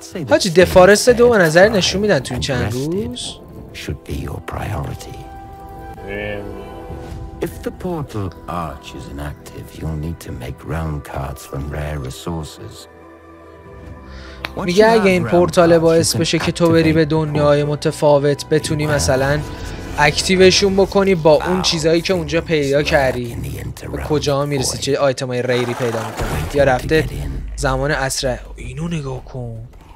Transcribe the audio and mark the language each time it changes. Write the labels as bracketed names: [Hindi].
[Persian] حاجی دفارست 2 به نظر نشون میدن تو این چند روز. [English] Should be your priority. If the portal arch is inactive, you'll need to make realm cards from rare resources. [Persian] میگه اگه این پورتال باعث بشه که تو بری به دنیای متفاوت بتونی مثلا اکتیوشون بکنی با اون چیزایی که اونجا پیدا کردی به کجا میرسی چه آیتمای ریری پیدا میکنی یا رفته زمان عصر. اینو نگاه کن.